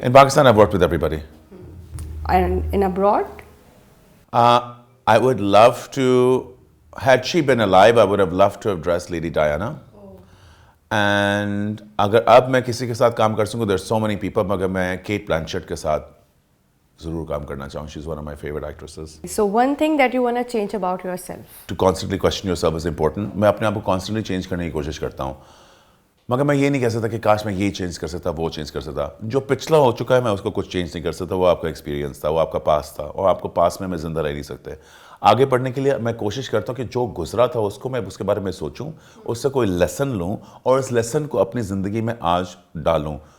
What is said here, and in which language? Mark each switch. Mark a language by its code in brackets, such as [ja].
[en] In Pakistan, I've worked with everybody. And in abroad? I would love to, had she been alive, I would have loved to have dressed Lady Diana. [ur] And اگر اب میں کسی کے ساتھ کام کر سکوں, [en] there's so many people, [ur] مگر میں Kate Blanchett کے ساتھ ضرور کام کرنا چاہوں. [en] She's one of my favorite actresses. So one thing that you want to change about yourself? To constantly question yourself is important. [ur] میں اپنے آپ کو constantly change کرنے کی کوشش کرتا ہوں, مگر میں یہ نہیں کہہ سکتا کہ کاش میں یہ چینج کر سکتا, وہ چینج کر سکتا. جو پچھلا ہو چکا ہے میں اس کو کچھ چینج نہیں کر سکتا. وہ آپ کا ایکسپیرینس تھا, وہ آپ کا پاس تھا, اور آپ کو پاس میں زندہ رہ نہیں سکتے. آگے پڑھنے کے لیے میں کوشش کرتا ہوں کہ جو گزرا تھا اس کو میں اس کے بارے میں سوچوں, اس سے کوئی لیسن لوں, اور اس لیسن کو اپنی زندگی میں آج ڈالوں.